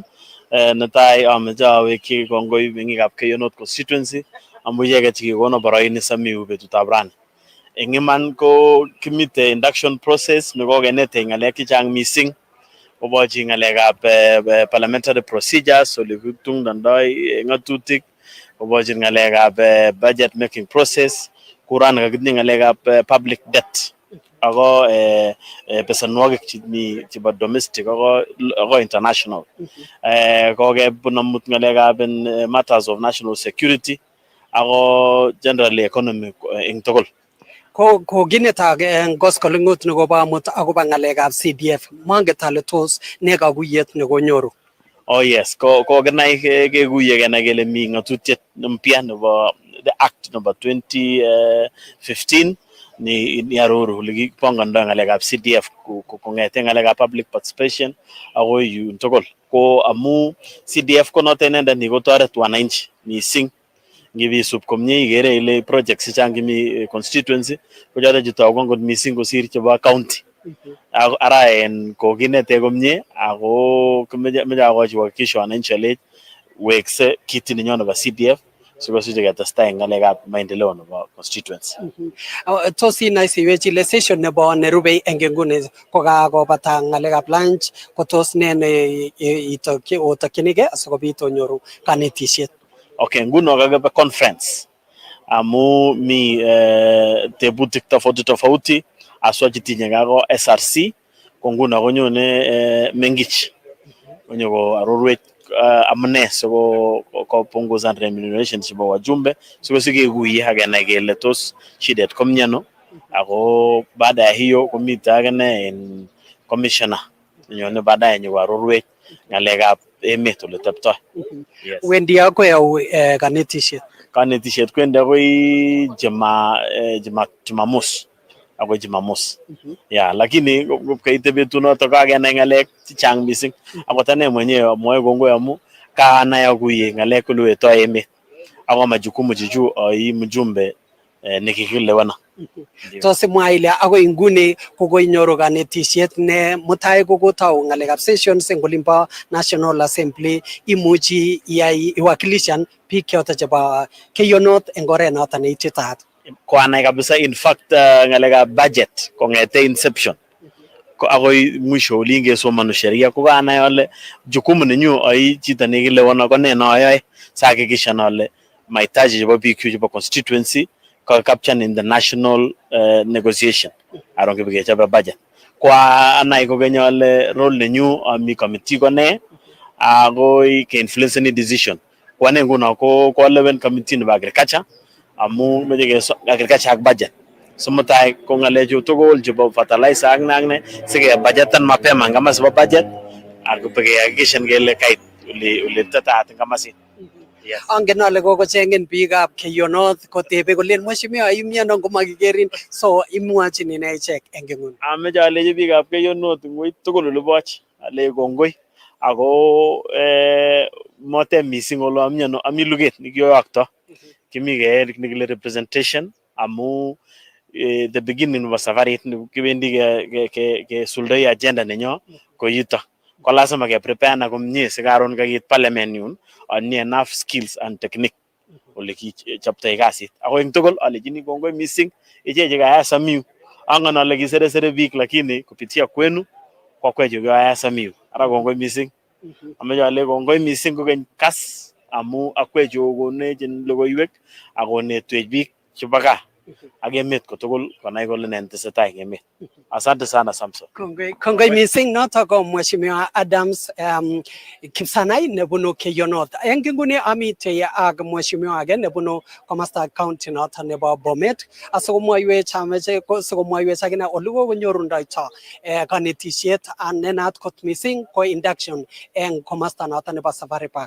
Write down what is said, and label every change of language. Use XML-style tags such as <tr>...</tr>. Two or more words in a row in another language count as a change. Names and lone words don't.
<kln>Netai ameche awekchi kongoi meng'ikab Keyo North constituency amu icheket chekikono boroini samiu betutab rani. Eng iman ko kimite</kln> <en>induction process</en> <kln>nekokenetech ng'alek chechang missing kobochi ng'alekab</kln> <en>parliamentary procedures</en> <kln>ole kitungdoi ng'atutik, kobochi ng'alekab</kln> <en>budget making process,</en> <kln>kurani kakitinye ng'alekab</kln> <en>public debt</en> <kln>ako besenwogik chebo domestic ako international. Kokebun amut ng'alekab</kln> <en>matters of national security</en> <kln>ako</kln> <en>generally economy</en> <kln>eng tugul. Ko kinetak eng koskolingut nekobo amut akobo ng'alekab CDF manget ale tos ne kakuyet nekonyoru.</kln> <en>Oh yes,</en> <kln>kokinai kekuye kenai kele mi ng'atutiet mpya nebo</kln> <en>the act</en> <kln>nebo 2015 ni aroru ole kipongondoi ng'alekab CDF kong'ete ng'alekab</kln> <en>public participation</en> <kln>akoi yun tugul. Ko amu CDF ko noto inendet ni kotoret wananchi missing. Ngipisub komie ikere ile projects chechang chemi constituency ko choto chetogu ngot missing kosir chebo county. Ara kokinete komie ako kimeche akochi</kln> <sw>kuhakikisha wananchi</sw> <kln>alech wekse kiti nenyo nebo CDF sikosich ketestai eng ng'alekab maendeleo nebo constituency. Tos inaisi iwechi ile session nebo nerubei eng nguni kokakobata ng'alekab lunch ko tos ne otokchinigei asikobit onyoru kanetisiet. Okay, nguno kakebe conference amu mi tebutik tofauti aswa chetinye kako SRC ko nguno konyone Mengich konyo ko arorwech amune siko kopunguzan remuneration chebo wajumbe sikekuye akenai kele tos shidet komnyano ako</kln> <sw>baada ya hiyo</sw> <kln>komite akine en commissioner nyone baadaye nyo arorwech ng'alekab emet ole teptoi. Yes. Wendi akoi au kanetisiet? Kanetisiet kwendi akoi Jumamos akoi Jumamos. Yeah, lakini kaite betunoto kakenai ng'alek chechang missing akot ane mwenyewe amwoe kongoi amu kanai akuye ng'alek ole wetoi emet ako majukumu chechu ai mjumbe nekikilewana. Tos imwa ile akoi nguni kokoinyoru kanetisiet ne mutai kokotou ng'alekab sessions eng olimbo National Assembly imuchi iwakilishan biik choto chebo Keyo North eng oret noto neititaat. Koanai kabisa</kln> <en>in fact</en> <kln>ng'alekab budget kong'ete inception akoi mwisho olin kesomanu sheria ko kanai ale jukumu nenyu ai chito nekilewana ko ne nayoe sahakikishan ale mahitaji chebo biik chebo constituency</kln> <en>captured in the national negotiation</en> <kln>aron kibigechobe budget. Kwa anai kokeny ale role nenyu ami committee ko ne akoi ke</kln> <en>influence any decision.</en> <kln>Kwa ane nguno ko lewen committee nebo agriculture amu meche agriculture ak budget. So mutai ko ng'alechu tugul chebo fertilizer ak ne sike budgetan mapema ngama sibo budget ak kehakikishan kele kait ole tetaat ngamasit. Yes. Angen ale kokochengin biikab Keyo North kotebe kolen mheshimiwa imiano ngomakikerin so imwachin ine ichek eng nguni. Ameche alechi biikab Keyo North ngoi tugul ole boch ale kongoi ako mote missing ole amiano ami luget nikiyokto kimi keerik nikile representation amu</kln> <en>the beginning of</en> <kln>safarit kibendi ke suldoi agenda nenyo ko yuto ko lazima ke prepare na komie sikaron kakit parliament yun ani</kln> <en>enough skills and technique</en> <kln>ole kichoptoi kasit ako eng tugul alechini kongoi missing icheche kaya samiu angen ale kiseresere biik lakini</kln> <sw>kupitia kwenu kwa</sw> <kln>kwechu kaya samiu ara kongoi missing ameche ale kongoi missing kokeny Kass amu akwechu konech logoiwek akonetwech biik chebo gaa ak emet kotugul konai kole ne tesetai eng emet.</kln> <sw>Asante sana Samson.</sw> <kln>Kongoi missing noto ko mheshimiwa Adams Kipsanai nebunu Keyo North. Eng nguni amite ak mheshimiwa age nebunu komasta county noto nebo Bomet asikomwoiwech akine ole kokonyorundoito kanetisiet nenat kot missing ko induction eng komasta noto nebo Safari Park.</kln>